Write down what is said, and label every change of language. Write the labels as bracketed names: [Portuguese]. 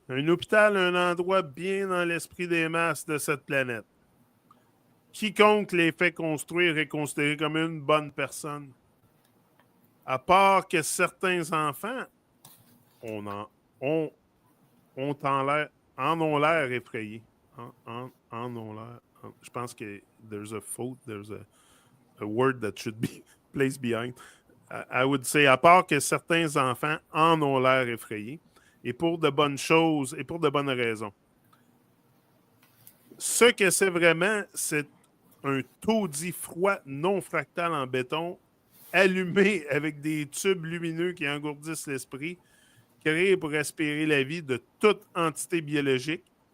[French] Un hôpital, un endroit bien dans l'esprit des masses de cette planète. Quiconque les fait construire est considéré comme une bonne personne. À part que certains enfants en ont l'air effrayés. En ont l'air. Je pense que [English] there's a faute, there's a word that should be placed behind. I would say, [French] à part que certains enfants en ont l'air effrayés, et pour de bonnes choses, et pour de bonnes raisons. Ce que c'est vraiment, c'est un taudis froid non fractal en béton, allumé avec des tubes lumineux qui engourdissent l'esprit, créé pour aspirer la vie de toute entité biologique.